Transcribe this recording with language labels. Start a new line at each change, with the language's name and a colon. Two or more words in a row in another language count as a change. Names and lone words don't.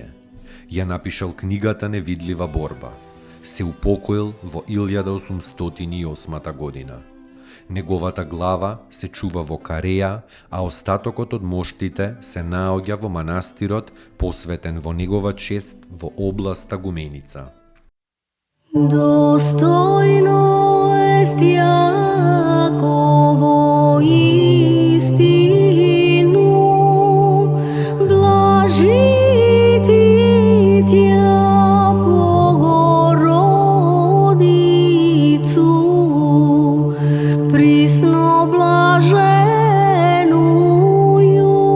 Macedonian: Ја напишал книгата Невидлива борба. Се упокоил во 1808 година. Неговата глава се чува во Кареја, а остатокот од моштите се наоѓа во манастирот посветен во негова чест во областа Гуменица.
Church Slavic: Достойно ест Јаково истину, блажити Тја Богородицу, присно блаженују